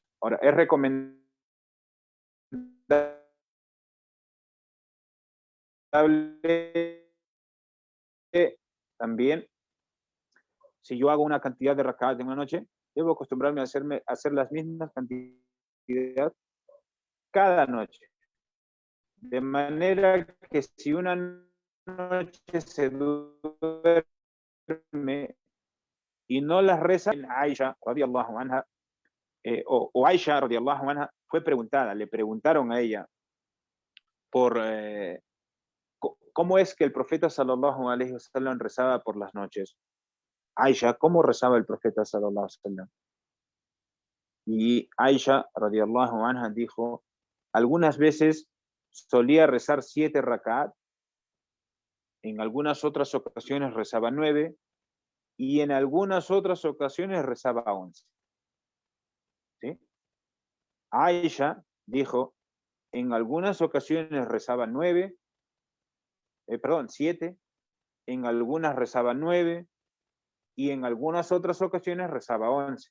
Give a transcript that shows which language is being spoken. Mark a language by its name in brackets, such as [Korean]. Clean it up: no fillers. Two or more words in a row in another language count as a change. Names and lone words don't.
[Spanish] Ahora, es recomendable también, si yo hago una cantidad de rak'at en una noche, debo acostumbrarme a hacer las mismas cantidades cada noche. De manera que si una noche se duerme y no las reza, Aisha [Arabic] رضي الله عنها, [Spanish] o Aisha [Arabic] رضي الله عنها [Spanish] fue preguntada, le preguntaron a ella por cómo es que el profeta [Arabic] صلى الله عليه وسلم [Spanish] rezaba por las noches. Aisha, ¿cómo rezaba el profeta [Arabic] صلى الله عليه وسلم? [Spanish] Y Aisha [Arabic] رضي الله عنها [Spanish] dijo, algunas veces solía rezar 7 rak'at, en algunas otras ocasiones rezaba 9 y en algunas otras ocasiones rezaba 11. ¿Sí? Aisha dijo, en algunas ocasiones rezaba 7, en algunas rezaba 9 y en algunas otras ocasiones rezaba 11.